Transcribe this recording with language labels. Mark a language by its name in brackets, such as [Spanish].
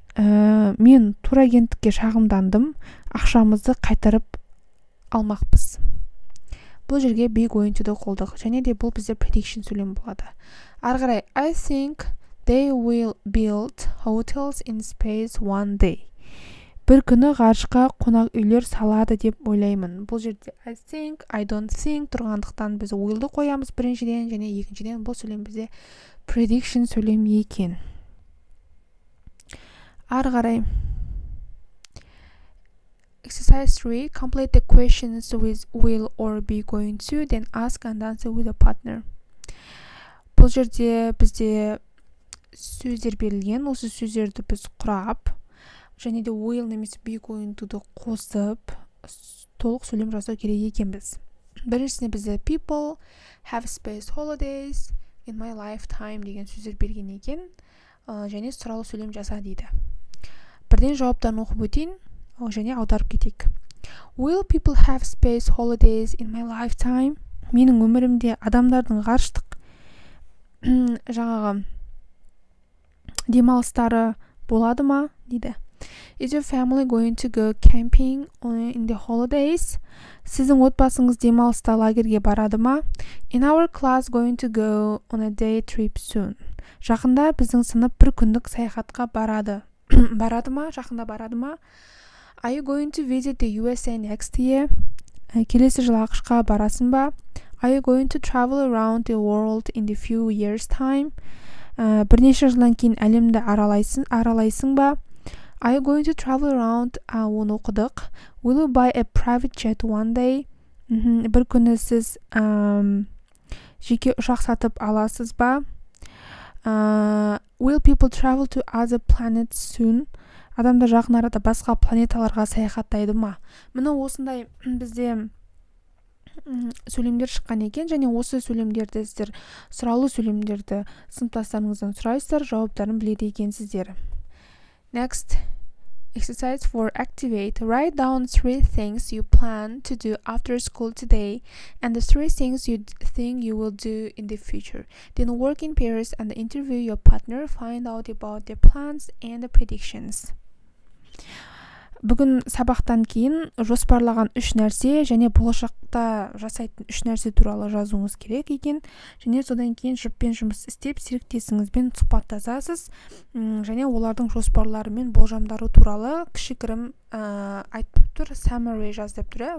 [Kazakh] Мен турагенттікке шағымдандым. Ақшамызды қайтарып алмақпыз. Бұл жерге be going to-ді қолдық. Және де бұл бізде prediction сөйлем болады. Ары қарай, [English] I think they will build hotels in space one day. [Kazakh] Бір күні ғарышқа қонақ үйлер салады деп ойлаймын. Бұл жерде [English] I think, I don't think [Kazakh] тұрғандықтан біз will'ды қоямыз біріншіден, және екіншіден бұл сөйлем бізде prediction сөйлем екен. Ары қарай. [English] Exercise 3. Complete the questions with will or be going to, then ask and answer with a partner. [Kazakh] Бұл жерде бізде сөздер берілген. Осы сөздерді біз құрап, және де will немесе be going to-ды қосып, толық сөйлем жасау керек екенбіз. Біріншісіне бізде [English] people have space holidays in my lifetime [Kazakh] деген сөздер берген екен, және сұралы сөйлем жаса дейді. Бірден жауаптарын оқып өтейін, және аударып кетейік. [English] Will people have space holidays in my lifetime? [Kazakh] Менің өмірімде адамдардың ғарыштық жаңағы демалыстары болады ма? дейді. [English] Is your family going to go camping in the holidays? [Kazakh] Сіздің отбасыңыз демалыста лагерге барады ма? [English] In our class going to go on a day trip soon. [Kazakh] Жақында біздің сынып бір күндік саяхатқа барады. барады ма, жақында барады ма? [English] Are you going to visit the USA next year? [Kazakh] Келесі жылы ақш-қа барасың ба? [English] Are you going to travel around the world in the few years time? [Kazakh] Бірнеше жылдан кейін әлемді аралайсың ба? [English] Are you going to travel around? [Kazakh] Оны оқыдық. [English] Will you buy a private jet one day? [Kazakh] Бір күні сіз жеке ұшақ сатып аласыз ба? [English] Will people travel to other planets soon? [Kazakh] Адамдар жақын арада басқа планеталарға саяхаттайды ма? Міне осындай бізде сөйлемдер шыққан екен, және осы сөйлемдерді сіздер сұраулы сөйлемдерді сыныптастарыңыздан сұрайсыздар, жауаптарын біледі екенсіздер. [English] Next, exercise 4. Activate. Write down 3 things you plan to do after school today and the 3 things you think you will do in the future. Then work in pairs and interview your partner. Find out about their plans and the predictions. [Kazakh] Бүгін сабақтан кейін жоспарлаған 3 нәрсе және болашақта жасайтын 3 нәрсе туралы жазуыңыз керек екен. Және содан кейін жұппен жұмыс істеп, серіктесіңізбен сұхбаттасасыз, және олардың жоспарлары мен болжамдары туралы кішігірім айтып тұр, summary жаз деп тұр.